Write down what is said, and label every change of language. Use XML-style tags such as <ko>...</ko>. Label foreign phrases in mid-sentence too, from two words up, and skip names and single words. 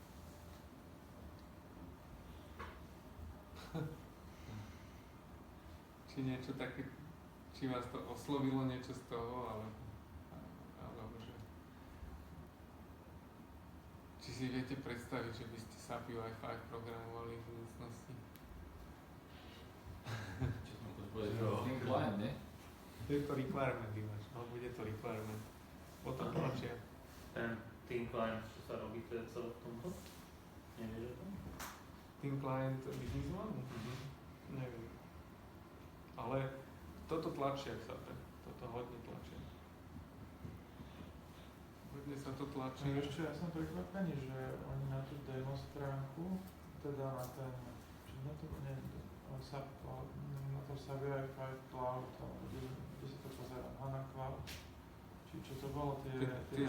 <sk>Či niečo také, či vás to oslovilo niečo z toho, alebo že či si viete predstaviť, že by ste SAP UI5 programovali v budúcnosti? Čo som to povedal? Ten client, ne? To je to requirement, Iváš, no bude to requirement. Potom tlačia. Ten Team Client, čo sa robí, to je celé v tomto? Nevieš o tom? Team client business one? Neviem. Ale toto tlačia v SAPe, toto hodne tlačia. Hodne sa to tlačí. No ešte ja som prekvapený, že oni na tú demo stránku, teda na ten, čo na to, nie, SAP Cloud, na to SAP UI5 Cloud, kde sa to pozerá, HANA Cloud, či čo to bolo, tie</sk>